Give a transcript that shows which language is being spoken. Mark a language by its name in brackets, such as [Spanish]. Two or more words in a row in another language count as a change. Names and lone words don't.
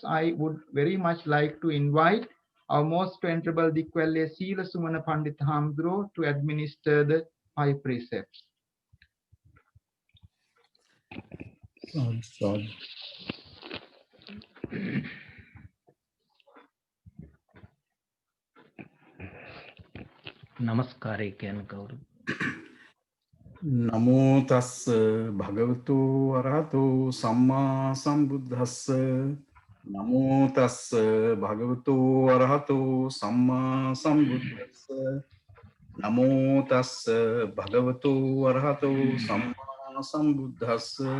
[English] I would very much like to invite our most venerable Dickwelle Seelasumana Pandit Hamdro to administer the 5 precepts. [Sinhala] Namaskare කියන කවුරු? [Pali] නමෝ තස්ස භගවතු අරහතෝ සම්මා සම්බුද්දස්ස නමෝ තස්ස භගවතු අරහතෝ සම්මා සම්බුද්දස්ස නමෝ තස්ස භගවතු අරහතෝ සම්මා සම්බුද්දස්ස